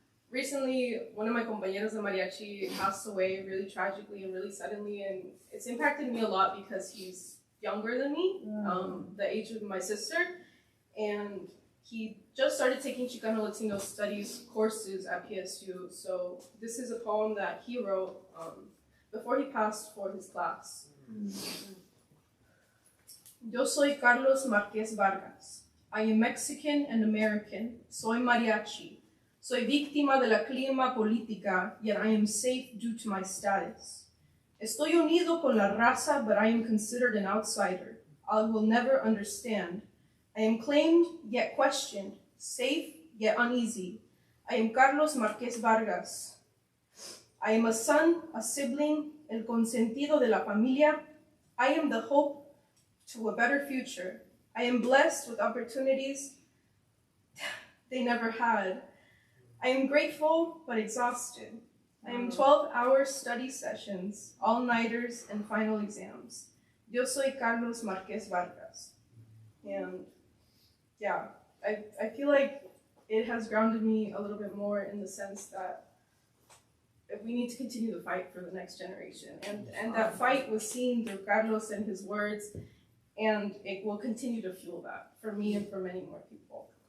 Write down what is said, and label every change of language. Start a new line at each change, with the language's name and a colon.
English: Recently, one of my
Spanish: compañeros de mariachi
English: passed away really tragically and really suddenly, and it's impacted me a lot because he's younger than me, the age of my sister, and he just started taking Chicano Latino studies courses at PSU. So this is a poem that he wrote before he passed for his class.
Spanish: Yo soy Carlos Marquez Vargas.
English: I am Mexican and American.
Spanish: Soy mariachi. Soy víctima de la clima política,
English: yet I am safe due to my status.
Spanish: Estoy unido con la raza,
English: but I am considered an outsider. I will never understand. I am claimed, yet questioned. Safe, yet uneasy. I am Carlos Marquez Vargas. I am a son, a sibling,
Spanish: el consentido de la familia.
English: I am the hope to a better future. I am blessed with opportunities they never had. I am grateful, but exhausted. I am 12-hour study sessions, all-nighters, and final exams.
Spanish: Yo soy Carlos Marquez Vargas.
English: And yeah, I feel like it has grounded me a little bit more in the sense that we need to continue the fight for the next generation. And that fight was seen through Carlos and his words, and it will continue to fuel that for me and for many more people.